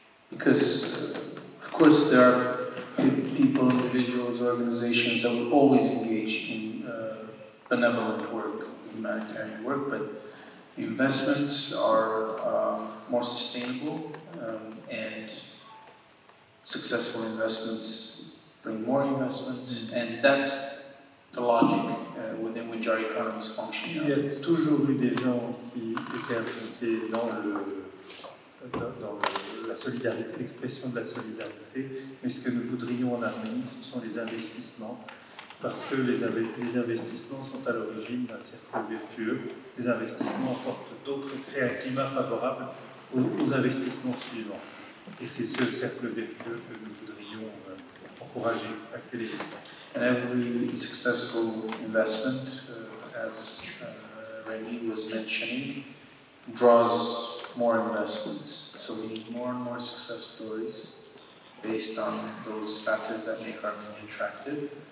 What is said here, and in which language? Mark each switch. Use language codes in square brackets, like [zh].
[en] Because, of course, there are people, individuals, organizations that will always engage in benevolent work, humanitarian work, but investments are more sustainable, and successful investments bring more investments, and that's the logic within which our economies function. [fr] Il y a toujours eu des gens qui étaient impliqués dans la solidarité, l'expression de la solidarité, mais ce que nous voudrions en Arménie, ce sont les investissements, parce que les investissements sont à l'origine d'un cercle vertueux. Les investissements créent un climat favorable aux investissements suivants. Et c'est ce cercle vertueux que nous voudrions encourager, accélérer. [en] And every successful investment, as Remy was mentioning, draws more investments. So we need more and more success stories based on those factors that make Armenia attractive.